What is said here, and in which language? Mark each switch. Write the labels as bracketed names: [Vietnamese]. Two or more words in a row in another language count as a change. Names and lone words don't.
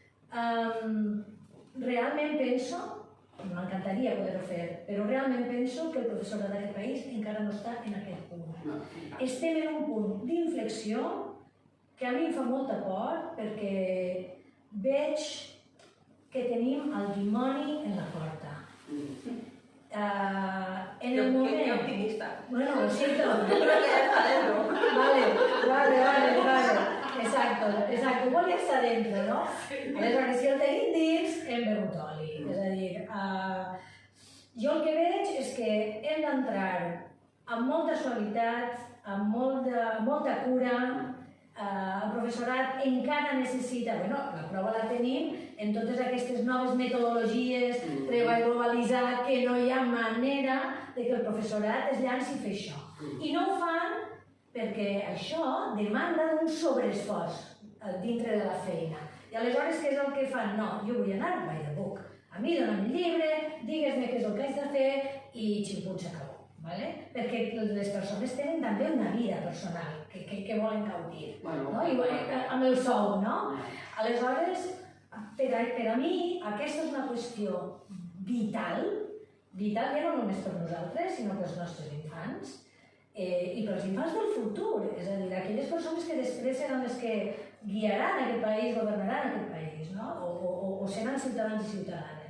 [Catalan] Realment penso, m'encantaria poder-ho fer, però realment penso que el professorat d'aquest país encara no està en aquest punt. Estem en un punt d'inflexió que a mi em fa molta por perquè veig que tenim el dimoni en la porta. En el moment... [Spanish] Qué optimista. Bueno, lo siento. Yo creo que ya está dentro. Vale. Exacto. [Catalan] Vol ja està dentro, no? Aleshores, si el tenim dins, hem begut oli. És a dir, jo el que veig és que hem d'entrar amb molta suavitat, amb molta cura. El professorat encara necessita, la prova la tenim en totes aquestes noves metodologies, treball globalitzat, que no hi ha manera de que el professorat es llanci a fer això. I no ho fan perquè això demanda un sobreesforç dintre de la feina. I aleshores què és el que fan? No, jo vull anar [English] by the book. [Catalan] A mi dona'm el llibre, digues-me què és el que haig de fer i xim-pum, s'acabó. Perquè les persones tenen també una vida personal que volen gaudir, amb el sou, no? Aleshores, per a mi, aquesta és una qüestió vital ja no només per nosaltres, sinó pels nostres infants i pels infants del futur, és a dir, aquelles persones que després seran les que guiaran aquest país, governaran aquest país, o seran ciutadans i ciutadanes.